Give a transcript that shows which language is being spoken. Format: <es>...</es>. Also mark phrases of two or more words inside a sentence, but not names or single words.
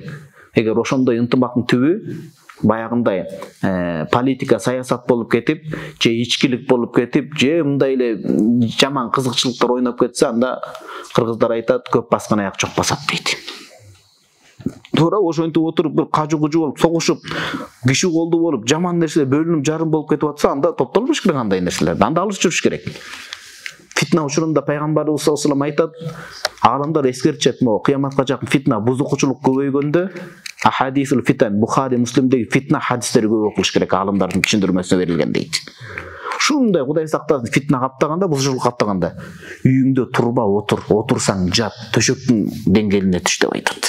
<ky>Эгер ошондой ынтымактын түбү баягындай политика, саясат болуп кетип, же ичкилик болуп кетип, же мындай эле жаман кызыкчылыктар ойноп кетсе, анда кыргыздар айтат, көп баскан аяк жок басат дейт. Туура ошентип отуруп бир кажу-кужу болуп, согушуп, киши колду болуп, жаман нерселер бөлүнүп жарым болуп кетип атса, анда топтолбош керек андай нерселерди. Анда алыс жүрүш керек. Фитна учурунда пайгамбарыбыз</ky> <ar>صلى الله عليه وسلم</ar> <ky>айтат, агалымдар эскертишет, могу кыяматка жакын фитна, бузукучулук көбөйгөндө</ky> <ar>أحاديث الفتن,</ar> <ky>Бухари, Муслимдеги фитна хадистери көп окулуш керек, агалымдардын түшүндүрмөсүнө берилген дейт. Ушундай Кудай сактасын, фитна каптаганда, бузучулук каптаганда, үйүңдө турба отур, отурсаң жат, төшөктүн деңгээлине түш деп айтат.</ky>